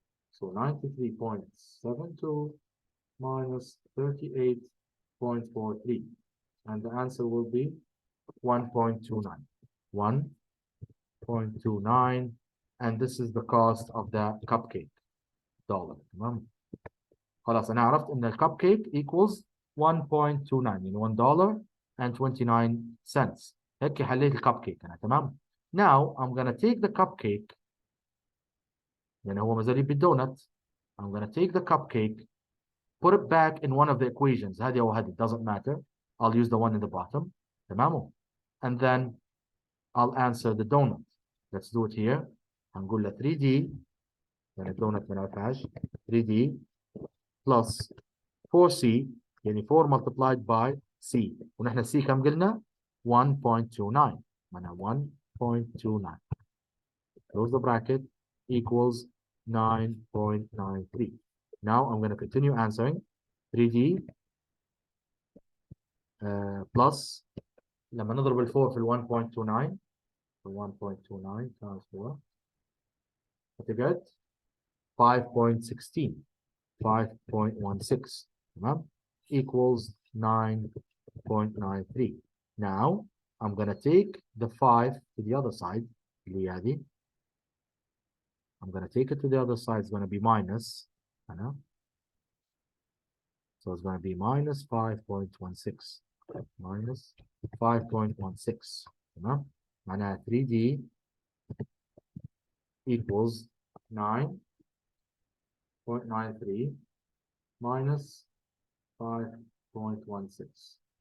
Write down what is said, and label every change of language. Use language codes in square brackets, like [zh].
[en] So 93.72 minus 38.43. And the answer will be 1.29. 1.29. And this is the cost of the cupcake. $. [ar] تمام؟ خلاص أنا عرفت إن الcupcake equals 1.29 يعني $1.29. هيك حليت الcupcake أنا تمام. [en] Now I'm gonna take the cupcake [ar] يعني هو مازال بالدونت. [en] I'm gonna take the cupcake, put it back in one of the equations. [ar] هذه أو هذه, [en] doesn't matter. I'll use the one in the bottom. [ar] تمام. [en] And then I'll answer the donut. Let's do it here. [ar] هنقول له 3D يعني الدونت ما نعرفهاش. [en] 3D plus 4C [ar] يعني [en] 4 multiplied by C. [ar] ونحن C كم قلنا؟ 1.29. معناها 1.29. [en] Close the bracket equals 9.93. Now I'm going to continue answering. [ar] 3D plus لما نضرب ال 4 في ال 1.29 1.29 times 4 هتجد 5.16 5.16 تمام equals 9.93. [en] Now I'm gonna take the 5 to the other side [ar] اللي هي هذه. [en] I'm gonna take it to the other side. It's gonna be minus so it's gonna be minus 5.16 minus 5.16 [ar] تمام معناها [en] 3D equals 9.93 minus 5.16.